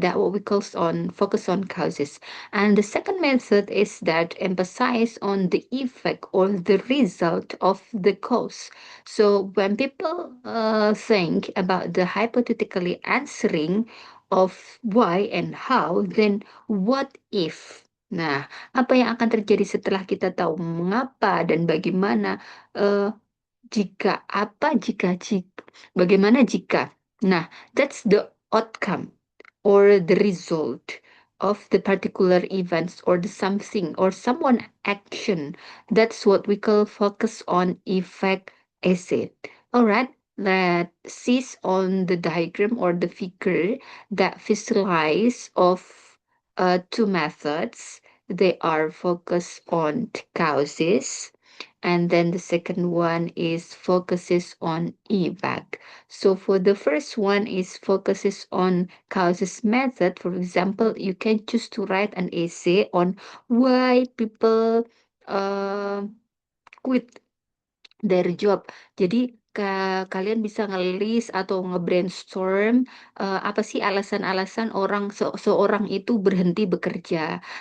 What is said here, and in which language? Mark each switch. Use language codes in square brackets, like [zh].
[en] That what we call on focus on causes. And the second method is that emphasize on the effect or the result of the cause. So when people think about the hypothetically answering of why and how, then what if? [id] Nah, apa yang akan terjadi setelah kita tahu mengapa dan bagaimana? eh, Jika apa, jika, bagaimana jika? [en] Nah, that's the outcome or the result of the particular events or the something or someone action. That's what we call focus on effect essay. All right, let's see on the diagram or the figure that visualize of two methods. They are focused on causes, and then the second one is focuses on evac. So for the first one is focuses on causes method. For example, you can choose to write an essay on why people uh, quit their job. [id] Jadi kalian bisa ngelis atau nge-brainstorm apa sih alasan-alasan seorang itu berhenti bekerja.